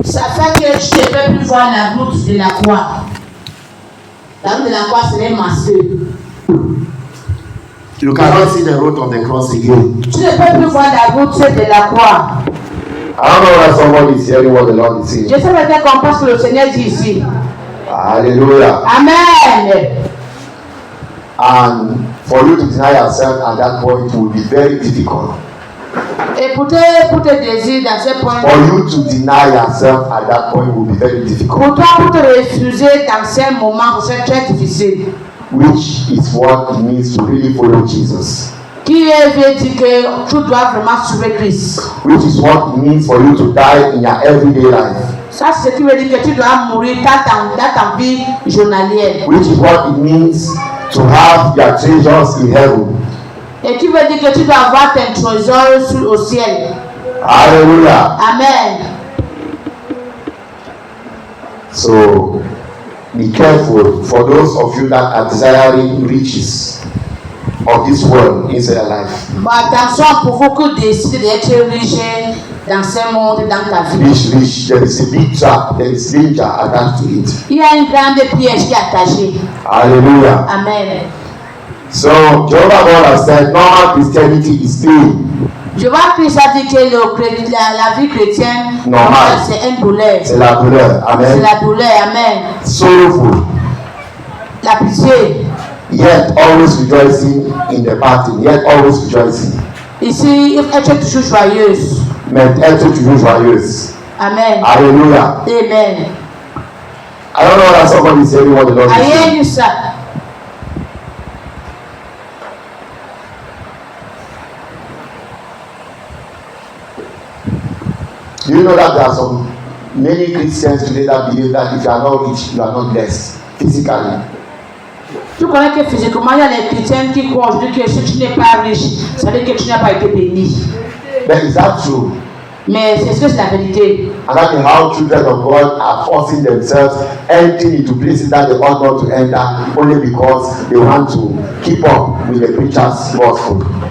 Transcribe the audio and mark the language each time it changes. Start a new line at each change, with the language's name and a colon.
French: Ça fait que tu ne peux plus voir la route de la croix. La route de la croix serait masquée.
English: You cannot see the road of the cross again.
French: Tu ne peux plus voir la route de la croix.
English: I don't know why somebody is hearing what the Lord is saying.
French: Je sais peut-être qu'on pense que le Seigneur dit ici. Hallelujah. Amen.
English: And for you to deny yourself at that point will be very difficult.
French: Et pour te désirer dans ce point,
English: For you to deny yourself at that point will be very difficult.
French: pour toi, pour te refuser dans ce moment, c'est très difficile.
English: Which is what it means to really follow Jesus.
French: Qui veut dire que tu dois vraiment suivre Christ.
English: Which is what it means for you to die in your everyday life.
French: Ça, c'est ce qui veut dire que tu dois mourir dans ta vie journalière.
English: Which is what it means to have your treasures in heaven.
French: Et qui veut dire que tu dois avoir tes trésors au ciel. Hallelujah. Amen.
English: So, Be careful for those of you that are desiring riches of this world inside your life.
French: Bon, attention pour vous qui décidez d'être riche dans ce monde, dans ta vie.
English: Rich, there is a big trap, there is danger attached to it.
French: Il y a une grande piège qui est attachée. Hallelujah. Amen.
English: So, Jehovah God has said, normal Christianity is pain.
French: Je vois que ça dit que la vie chrétienne,
English: Normal.
French: c'est une douleur. C'est la douleur. C'est Amen. la douleur. Amen.
English: Sorrowful.
French: La pitié.
English: Yet always rejoicing in the party. Yet always rejoicing.
French: Ici, il faut être toujours joyeuse. Mais être toujours joyeuse. Amen. Hallelujah. Amen.
English: I don't know that somebody is hearing what the Lord is saying.
French: Aïe, ça.
English: Do you know that there are some many Christians today that believe that if you are not rich, you are not blessed physically?
French: Tu connais que physiquement, il y a les chrétiens qui croient aujourd'hui que si tu n'es pas riche, ça veut dire que tu n'as pas été béni.
English: But is that true?
French: Mais c'est la vérité.
English: And that is how children of God are forcing themselves entering into places that they ought not to enter only because they want to keep up with the preacher's gospel.